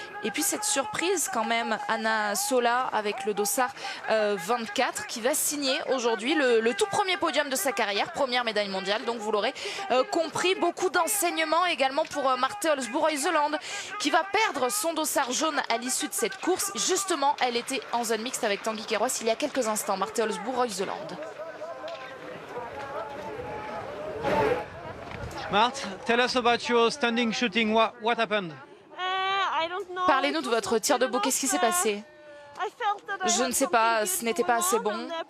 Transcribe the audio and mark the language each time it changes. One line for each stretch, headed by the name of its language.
French: Et puis cette surprise quand même, Anna Sola avec le dossard 24 qui va signer aujourd'hui le tout premier podium de sa carrière, première médaille mondiale. Donc vous l'aurez compris, beaucoup d'enseignements également pour Marte Olsbo-Reuseland qui va perdre son dossard jaune à l'issue de cette course. Justement, elle était en zone mixte avec Tanguy Queiroz il y a quelques instants, Marte Olsbo-Reuseland.
English: Marte, tell us about your standing shooting. What happened?
French: Parlez-nous de votre tir debout, qu'est-ce qui s'est passé? Je ne sais pas, ce n'était pas assez bon.